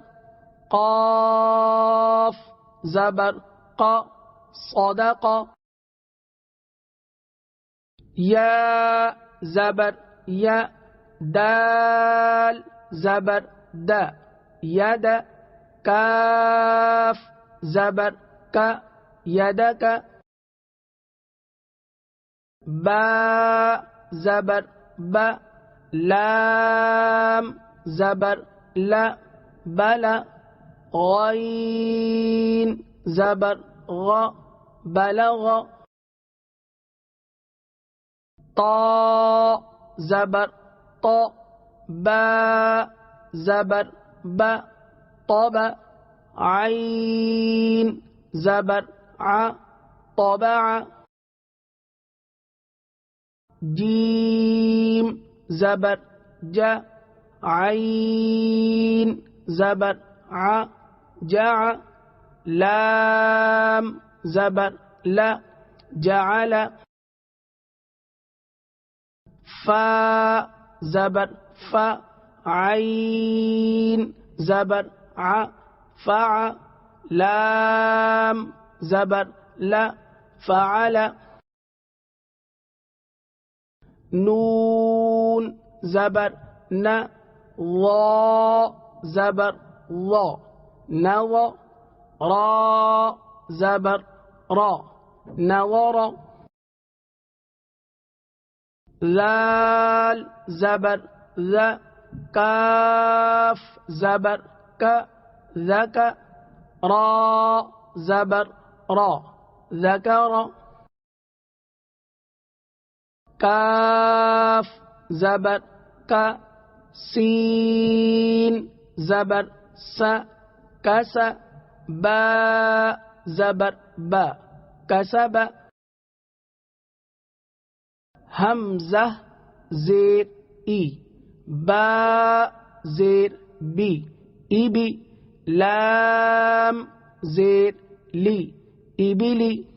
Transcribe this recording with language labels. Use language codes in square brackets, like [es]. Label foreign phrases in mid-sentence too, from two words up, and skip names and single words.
[ur] قاف زبر قا صدق یا زبر یا دال زبر دا ید کاف زبر کا یدک با زبر با لام زبر لا بلا غین زبر غ بلغ طا زبر طا با زبر با طب عین زبر ع طبع جیم زبر جا عین زبر ع جع لام زبر لا جعل فا زبر فا عین زبر ع فع لام زبر لا فعل نون زبر ن وا زبر وا نوا را زبر را نور ذال زبر ذا کاف زبر کا ذک را زبر را ذکر کاف زبر کا سین زبر س کس با زبر با کسب حمزہ زیر ای با زیر بی ای بی لام زیر لی ای بلی